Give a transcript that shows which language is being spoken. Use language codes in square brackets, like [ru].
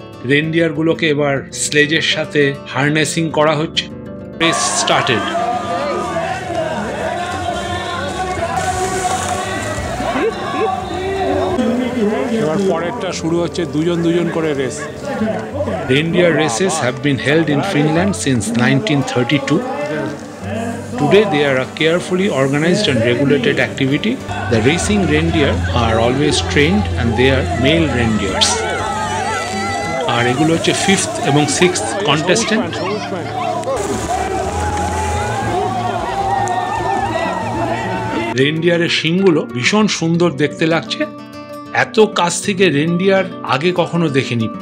[bn] রেনডিয়ারগুলোকে এবার স্লেজের সাথে হার্নেসিং করা হচ্ছে। [en] Race started. [bn] এবার পরেরটা শুরু হচ্ছে, দুজন দুজন করে race. [en] Reindeer races have been held in Finland since 1932. Today they are a carefully organized and regulated activity. The racing reindeer are always trained and they are male reindeers. [bn] আর এগুলো হচ্ছে 5th এবং 6th contestant. রেনডিয়ারের শিংগুলো ভীষণ সুন্দর দেখতে লাগছে। এত কাছ থেকে রেনডিয়ার আগে কখনো দেখিনি।